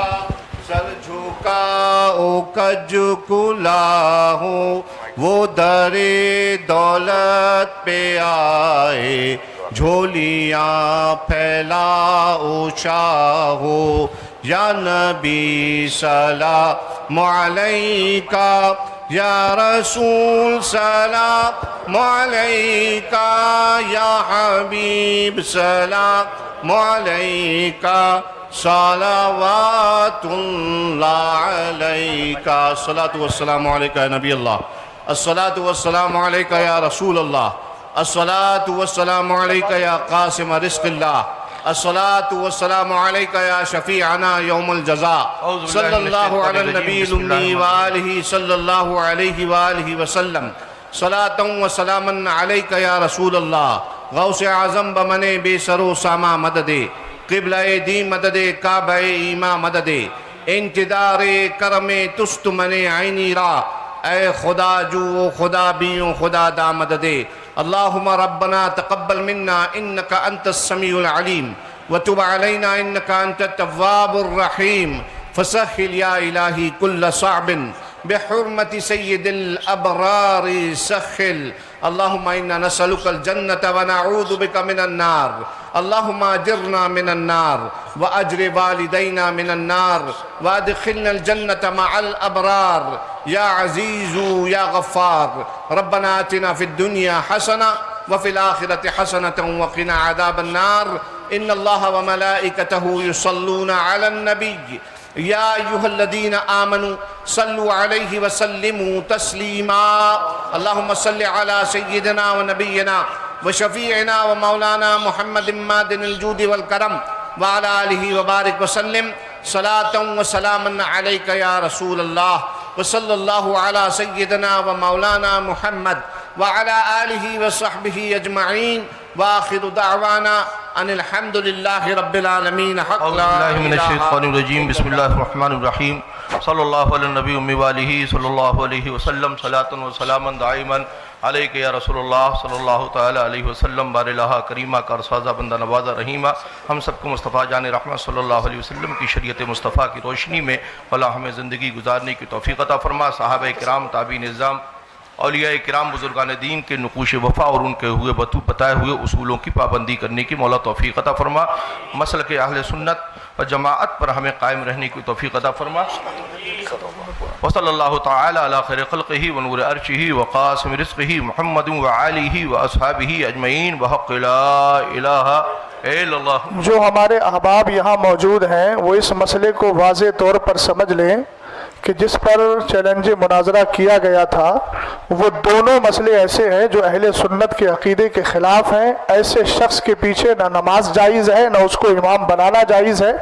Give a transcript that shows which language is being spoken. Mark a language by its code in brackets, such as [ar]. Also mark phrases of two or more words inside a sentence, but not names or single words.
[ur] سر جھکاؤ کج کلا ہوں، وہ در دولت پہ آئے جھولیاں پھیلاؤ شاہو، [ar] يا نبي سلام عليك، يا رسول سلام عليك، يا حبيب سلام عليك، صلوات الله عليك. الصلاة والسلام عليك يا نبي الله، الصلاة والسلام عليك يا رسول الله، الصلاة والسلام عليك يا قاسم रिज़्क़िल्लाह, الصلاة والسلام عليك يا شفيعنا يوم الجزاء، صلى الله على النبي الأمي وآله صلى الله عليه وآله وسلم، صلاة وسلاما عليك يا رسول الله, [fa] غوث اعظم بمن بی‌سر و سامان مددی، قبله دی مددی، کعبه ایمان مددی، انتدار کرم توست من آئینی را، ای خدا جو خدا بیو خدا دا مددی. [ar] اللهم ربنا تقبل منا إنك أنت السميع العليم وتب علينا إنك أنت التواب الرحيم، فسهل يا إلهي كل صعب بحرمة سيد الأبرار سهل. اللهم إنا نسألك الجنة ونعوذ بك من النار، اللهم أجرنا من النار وأجر والدينا من النار وأدخلنا الجنة مع الأبرار يا عزيز يا غفار. ربنا آتنا في الدنيا حسنة وفي الآخرة حسنة وقنا عذاب النار. إن الله وملائكته يصلون على النبي يا أيها الذين آمنوا صلوا عليه وسلموا تسليما. اللهم صل على سيدنا ونبينا وشفيعنا ومولانا محمد معدن الجود والكرم وعلى آله وبارك وسلم، صلاة وسلاما عليك يا رسول الله وصلى الله على سيدنا ومولانا محمد وعلى آله وصحبه أجمعين وآخر دعوانا أن الحمد لله رب العالمين. أعوذ بالله من الشيطان الرجيم، بسم الله الرحمن الرحيم، صلى الله على نبي أمي وآله صلى الله عليه وسلم، صلاة وسلاما دائما عليك يا رسول الله صلى الله تعالى عليه وسلم. [ur] بارِ الٰہا کریما کارسازا بندہ نوازا رحیما، ہم سب کو مصطفیٰ جان رحمت [ar] صلى الله عليه وسلم [ur] کی شریعت مصطفیٰ کی روشنی میں اللہ ہمیں زندگی گزارنے کی توفیق عطا فرما. صحابہ کرام، تابعین نظام، اولیاء کرام، بزرگان دین کے نقوش وفا اور ان کے ہوئے بتو بتائے ہوئے اصولوں کی پابندی کرنے کی مولا توفیق عطا فرما. مسلک اہل سنت و جماعت پر ہمیں قائم رہنے کی توفیق عطا فرما. [ar] وصلى الله تعالى على خير خلقه ونور عرشه وقاسم رزقه محمد وآله وأصحابه أجمعين وحق لا إله إلا الله. [ur] جو ہمارے احباب یہاں موجود ہیں وہ اس مسئلے کو واضح طور پر سمجھ لیں کہ جس پر چیلنج مناظرہ کیا گیا تھا وہ دونوں مسئلے ایسے ہیں جو اہل سنت کے عقیدے کے خلاف ہیں. ایسے شخص کے پیچھے نہ نماز جائز ہے نہ اس کو امام بنانا جائز ہے.